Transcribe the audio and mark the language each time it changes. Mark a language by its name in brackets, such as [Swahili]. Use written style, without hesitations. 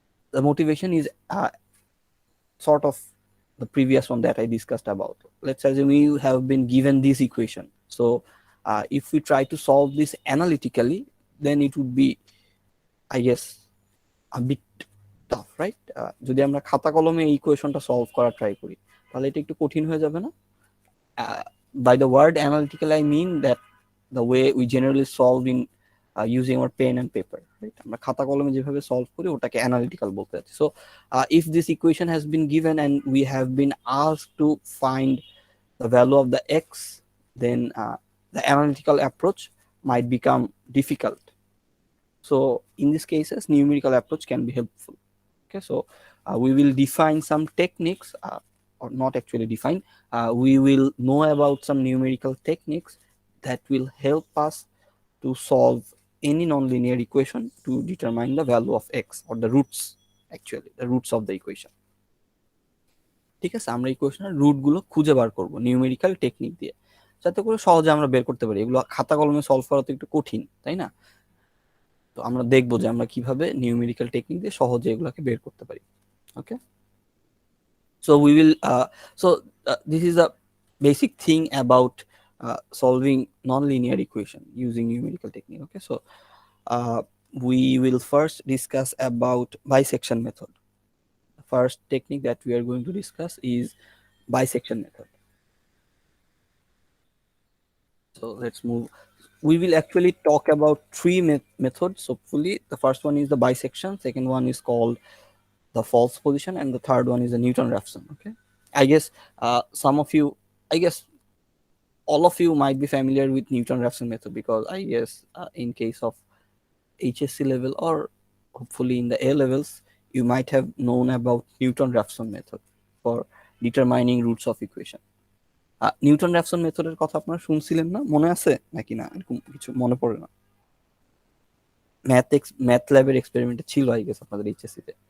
[English] The motivation is sort of the previous one that I discussed about. Let's assume we have been given this equation. So if we try to solve this analytically, then it would be, I guess, a bit tough, right? [Bangla] যদি আমরা খাতা কলমে এই ইকুয়েশনটা solve করা try করি, তাহলে এটা একটু কঠিন হয়ে যাবে না? [English] By the word analytical I mean that the way we generally solve in using our pen and paper, right? [Bangla] আমরা খাতা কলমে যেভাবে সলভ করি ওটাকে analytical বলতে যাচ্ছি. [English] So if this equation has been given and we have been asked to find the value of the x, then the analytical approach might become difficult. So in these cases numerical approach can be helpful. Okay, so we will define some techniques, or not actually define, we will know about some numerical techniques that will help us to solve any nonlinear equation to determine the value of x, or the roots, actually the roots of the equation. [Bangla] ঠিক আছে, আমরা ইকুয়েশনের root গুলো খুঁজে বার করব numerical technique দিয়ে, যাতে করে সহজে আমরা বের করতে পারি। এগুলো খাতা কলমে সলভ করা তো একটু কঠিন, তাই না? তো আমরা দেখবো যে আমরা কিভাবে নিউমেরিক্যাল টেকনিক দিয়ে সহজে এগুলোকে বের করতে পারি। [English] Okay, so we will this is a basic thing about solving nonlinear equation using numerical technique. Okay, so uh, we will first discuss about bisection method. The first technique that we are going to discuss is bisection method. So let's move. We will actually talk about three methods. Hopefully, the first one is the bisection. Second one is called the false position, and the third one is the Newton-Raphson. Okay. I guess some of you, I guess all of you might be familiar with Newton-Raphson method, because I guess in case of HSC level or hopefully in the A levels, you might have known about Newton-Raphson method for determining roots of equation. [Bangla] নিউটন-র্যাফসন মেথডের কথা আপনারা শুনছিলেন না? মনে আছে নাকি না? এরকম কিছু মনে পড়ে না? ম্যাথল্যাবের এক্সপেরিমেন্টে ছিল [English] I guess [Bangla] আপনাদের এইচএসসি তে।